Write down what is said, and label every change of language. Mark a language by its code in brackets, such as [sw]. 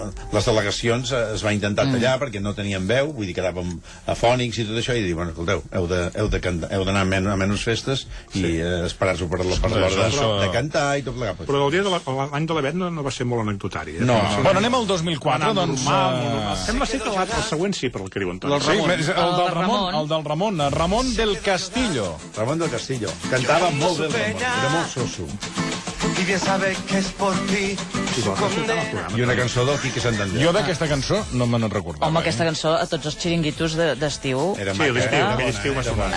[ca] Les delegacions es va intentar tallar perquè no tenien veu, vull dir, quedàvem afònics i tot això, i dir, bueno, escolteu, heu d'anar a menys festes i esperar-vos per l'hora de cantar i tot plegat. Però l'any de la Bet no va ser molt anecdotari. No. Bueno, anem al 2004, doncs... Sembla ser que el següent sí, per el que diuen tots. El del Ramon, Ramon del Castillo. Ramon del Castillo. Cantava molt bé el Ramon, era molt soso. [es] Y bien sabe que es por ti su condena. [ca] I una cançó del Quique Santander. Jo d'aquesta cançó no me'n recordava. Home, aquesta cançó a tots els xiringuitos d'estiu... Sí, aquell estiu va sonar.